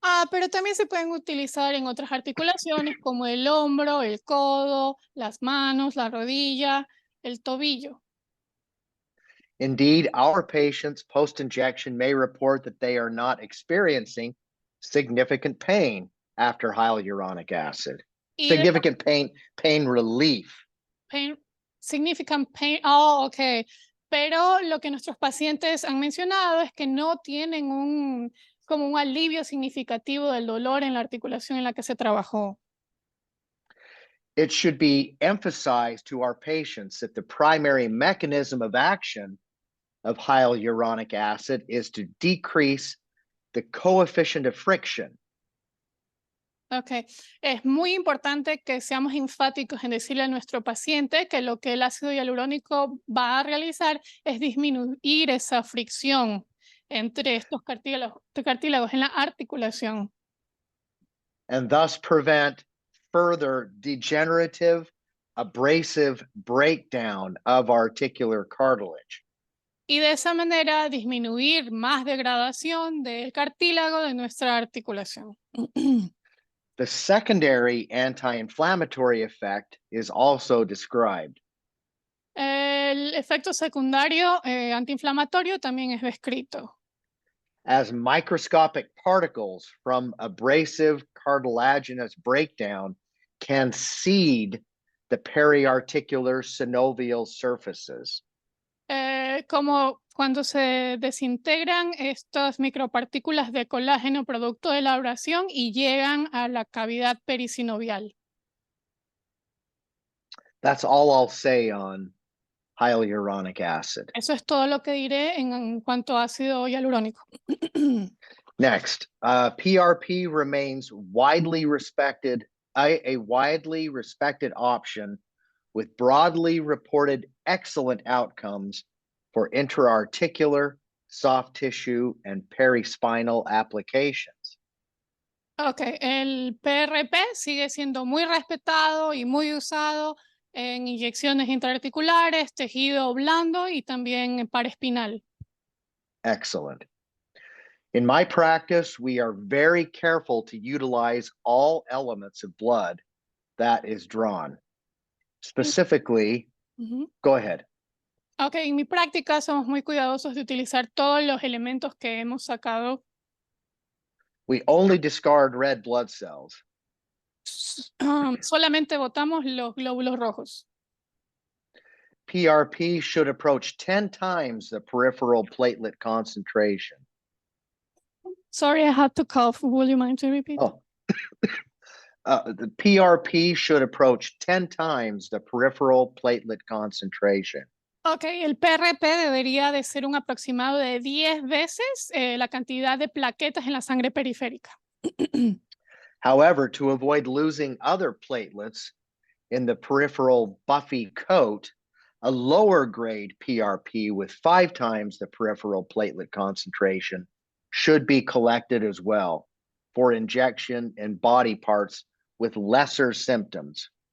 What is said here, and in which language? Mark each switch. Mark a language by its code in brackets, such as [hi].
[es] Pero también se pueden utilizar en otras articulaciones como el hombro, el codo, las manos, la rodilla, el tobillo. [en] Indeed, our patients post-injection may report that they are not experiencing significant pain after hyaluronic acid. Significant pain relief. Significant pain. Oh, ok. [es] Pero lo que nuestros pacientes han mencionado es que no tienen como un alivio significativo del dolor en la articulación en la que se trabajó. [en] It should be emphasized to our patients that the primary mechanism of action of hyaluronic acid is to decrease the coefficient of friction. [es] Ok, es muy importante que seamos enfáticos en decirle a nuestro paciente que lo que el ácido hialurónico va a realizar es disminuir esa fricción entre estos cartílagos en la articulación. [en] And thus prevent further degenerative, abrasive breakdown of articular cartilage. [es] y de esa manera disminuir más degradación del cartílago de nuestra articulación. [en] The secondary anti-inflammatory effect is also described. [es] El efecto secundario antiinflamatorio también es descrito. [en] As microscopic particles from abrasive cartilaginous breakdown can seed the periarticular synovial surfaces. [es] Como cuando se desintegran estas micropartículas de colágeno producto de la abrasión y llegan a la cavidad perisinovial. [en] That's all I'll say on hyaluronic acid. [es] Eso es todo lo que diré en cuanto a ácido hialurónico. [en] Next, PRP remains widely respected, a widely respected option with broadly reported excellent outcomes for intra-articular, soft tissue, and perispinal applications. [es] Ok, el PRP sigue siendo muy respetado y muy usado en inyecciones intraarticulares, tejido blando y también paraespinal. [en] Excellent. In my practice, we are very careful to utilize all elements of blood that is drawn. Specifically, Ujú. go ahead. [es] Ok, en mi práctica somos muy cuidadosos de utilizar todos los elementos que hemos sacado. [en] We only discard red blood cells. [es] Solamente botamos los glóbulos rojos. [en] PRP should approach 10 times the peripheral platelet concentration. Sorry, I had to cough. Would you mind to repeat? Oh, the PRP should approach 10 times the peripheral platelet concentration. [es] Ok, el PRP debería de ser un aproximado de 10 veces la cantidad de plaquetas en la sangre periférica. [en] However, to avoid losing other platelets in the peripheral buffy coat, a lower grade PRP with 5 times the peripheral platelet concentration should be collected as well for injection in body parts with lesser symptoms.